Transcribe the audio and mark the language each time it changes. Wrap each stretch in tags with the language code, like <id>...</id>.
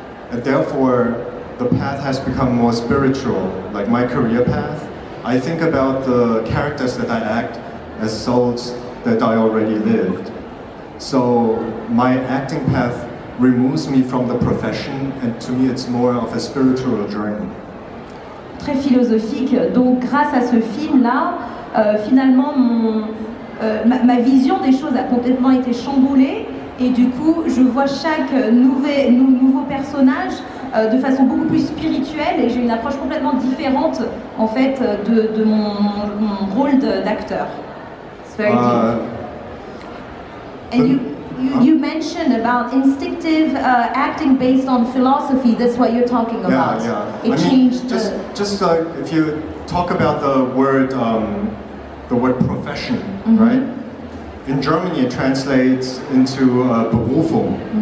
<en>And therefore, the path has become more spiritual, like my career path. I think about the characters that I act as souls that I already lived. So my acting path removes me from the profession, and to me it's more of a spiritual journey.</en> <fr>Très philosophique. Donc grâce à ce film-là, finalement ma vision des choses a complètement été chamboulée et du coup je vois chaque nouveau personnage de façon beaucoup plus spirituelle et j'ai une approche complètement différente en fait de mon rôle d'acteur.</fr> <en>It's very deep. And you mentioned about instinctive acting based on philosophy. That's what you're talking about. Yeah. It changed. Just if you talk about the word the word profession, right? In Germany, it translates into Berufung.</en>